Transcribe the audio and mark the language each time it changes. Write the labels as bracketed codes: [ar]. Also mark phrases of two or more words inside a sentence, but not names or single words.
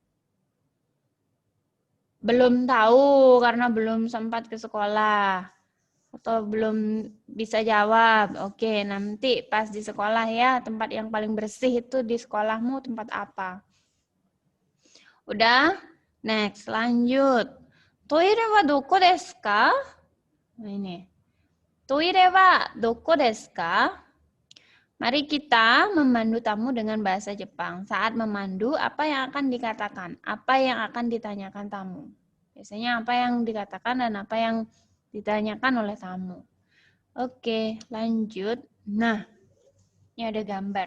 [id] Belum tahu karena belum sempat ke sekolah. Atau belum bisa jawab. Oke, nanti pas di sekolah ya, tempat yang paling bersih itu di sekolahmu tempat apa? Udah? Next, lanjut. [ja] トイレはどこですか? [id] Nah, ini. [ja] トイレはどこですか? [id] Mari kita memandu tamu dengan bahasa Jepang. Saat memandu, apa yang akan dikatakan? Apa yang akan ditanyakan tamu? Biasanya apa yang dikatakan dan apa yang ditanyakan oleh tamu. Oke, lanjut. Nah, ini ada gambar.